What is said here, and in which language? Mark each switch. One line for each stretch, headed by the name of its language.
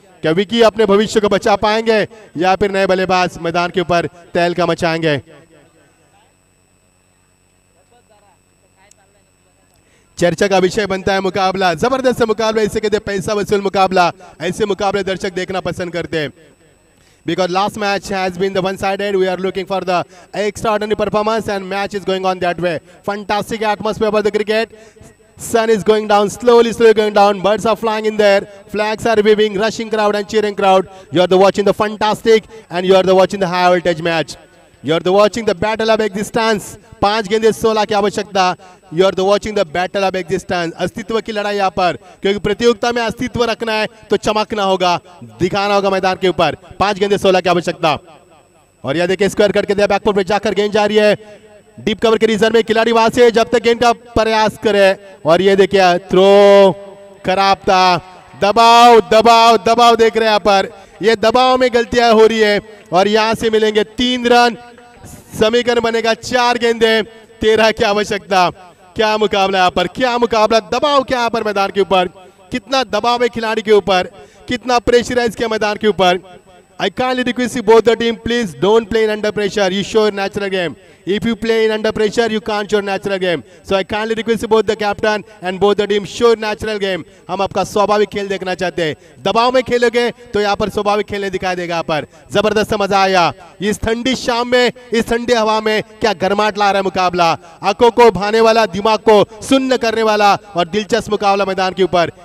Hindi: क्या विकी अपने भविष्य को बचा पाएंगे या फिर नए बल्लेबाज मैदान के ऊपर तहलका मचाएंगे? चर्चा का विषय बनता है मुकाबला। जबरदस्त मुकाबला, इसे कहते हैं पैसा वसूल मुकाबला। ऐसे मुकाबले दर्शक देखना पसंद करते हैं।
English: Because last match has been the one-sided, we are looking for the extraordinary performance and match is going on that way. Fantastic atmosphere for the cricket. Sun is going down, slowly going down. Birds are flying in there. Flags are waving, rushing crowd and cheering crowd. You are watching the fantastic and you are watching the high voltage match. You are the watching the battle of existence. 5 गेंदे 16 की आवश्यकता।
Hindi: You are the watching the battle of existence, अस्तित्व की लड़ाई यहाँ पर, क्योंकि प्रतियोगिता में अस्तित्व रखना है तो चमकना होगा, दिखाना होगा मैदान के ऊपर। 5 गेंदे 16 की आवश्यकता। और यह देखिए स्क्वायर कट के दिया, बैकफुट पे जाकर गेंद जा रही है डीप कवर के रीजन में, खिलाड़ी वहां से जब तक गेंद का प्रयास करे। और ये देखिए थ्रो खराब था, दबाव दबाव दबाव देख रहे हैं यहाँ पर, ये दबाव में गलतियां हो रही है। और यहां से मिलेंगे 3 रन, समीकरण बनेगा 4 गेंदे 13 की आवश्यकता। क्या मुकाबला यहाँ पर, क्या मुकाबला, दबाव क्या यहाँ पर मैदान के ऊपर, कितना दबाव है खिलाड़ी के ऊपर, कितना प्रेशराइज किया मैदान के ऊपर।
English: I kindly request you both the team, please don't play in under pressure. You show your natural game. If you play in under pressure, you can't show natural game. So I kindly request you both the captain and both the team show natural game.
Hindi: हम आपका स्वाभाविक खेल देखना चाहते हैं। दबाव में खेलोगे तो यहाँ पर स्वाभाविक खेलने दिखाई देगा। यहाँ पर जबरदस्त मजा आया। इस ठंडी शाम में, इस ठंडी हवा में क्या गर्माहट ला रहा है मुकाबला। आंखों को भाने वाला, दिमाग को सुन्न करने वाला और दिलचस्प मुकाबला मैदान के ऊपर।